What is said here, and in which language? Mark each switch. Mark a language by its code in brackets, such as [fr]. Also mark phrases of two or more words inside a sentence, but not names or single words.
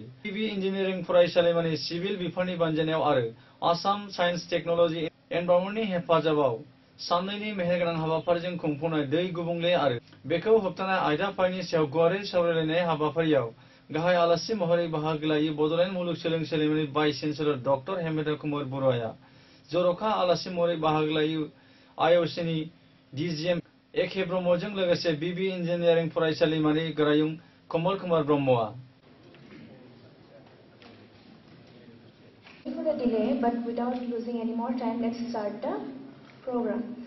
[brx] BB इन्जिनियारिं फरायसालिमानि सिभिल बिफाननि बानजायनायाव आरो आसाम [en] science technology environment [brx] हेफाजाबाव साननैनि मेहेरगोनां हाबाफारिजों खुंफुंनाय दै गुबुंले आरो बेखौ होबथानाय आयदाफोरनि सायाव गुवारै सावरायलायनाय हाबाफारियाव गाहाय आलासि महरै बाहागो लायो बड'लेण्ड मुलुगसोलोंसालिमानि [en] vice chancellor [brx] डक्टर हेमेन्द्र कुमार बरुवाया। जर'खा आलासि महरै बाहागो लायो IOC-नि DGM एके ब्रह्मजों लोगोसे BB इन्जिनियारिं फरायसालिमानि गोरायुं कमल कुमार ब्रह्मआ। [en] For the delay, but without losing any more time, let's start the program.